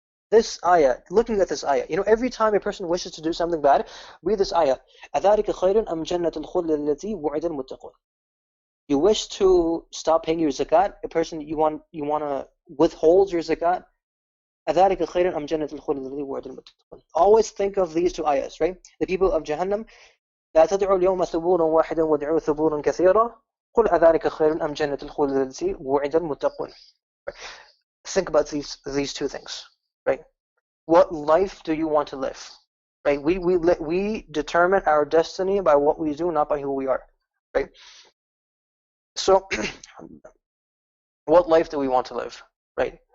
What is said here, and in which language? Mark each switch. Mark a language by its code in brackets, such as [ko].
[en] This ayah, looking at this ayah, every time a person wishes to do something bad, read this ayah. [ar] أَذَلِكَ خَيْرٌ أَمْ جَنَّةُ الْخُلْدِ الَّتِي وُعِدَ الْمُتَّقُونَ. [en] You wish to stop paying your zakat, a person you want to withhold your zakat. [ar] أَذَلِكَ خَيْرٌ أَمْ جَنَّةُ الْخُلْدِ الَّتِي وُعِدَ الْمُتَّقُونَ. [en] Always think of these two ayahs, right? The people of Jahannam, [ar] لَا تَدْعُوا الْيَوْمَ ثُبُورًا وَاحِدًا وَادْعُوا ثُبُورًا كَثِيرًا. قُلْ أَذَلِكَ خَيْرٌ أَمْ جَنَّةُ الْخُلْدِ الَّتِي وُعِدَ الْمُتَّقُونَ. [en] Think about these two things, right? What life do you want to live? Right? We determine our destiny by what we do, not by who we are. Right? So, what life do we want to live? Right?